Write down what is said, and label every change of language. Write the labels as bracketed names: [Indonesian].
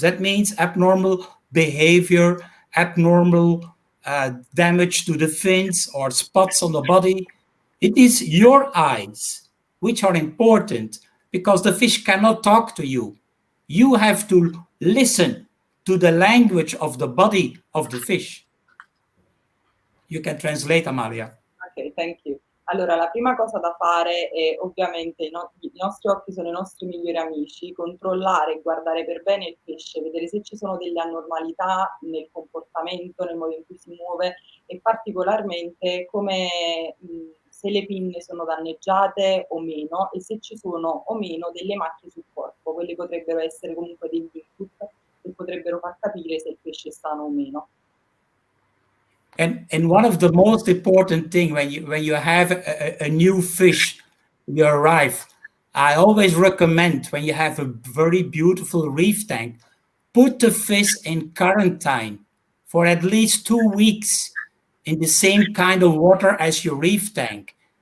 [English] That means abnormal behavior, abnormal damage to the fins or spots on the body. It is your eyes which are important, because the fish cannot talk to you. You have to listen to the language of the body of the fish. You can translate, Amalia. Ok, thank you. [Italian] Allora, la prima cosa da fare è, ovviamente, i nostri occhi sono i nostri migliori amici, controllare, guardare per bene il pesce, vedere se ci sono delle anormalità nel comportamento, nel modo in cui si muove, e particolarmente come se le pinne sono danneggiate o meno, e se ci sono o meno delle macchie sul corpo. Quelli potrebbero essere comunque degli input che potrebbero far capire se il pesce è sano o meno. [English] And one of the most important thing when you have a new fish, you arrive, I always recommend, when you have a very beautiful reef tank, put the fish in quarantine for at least 2 weeks in the same kind of water as your reef tank.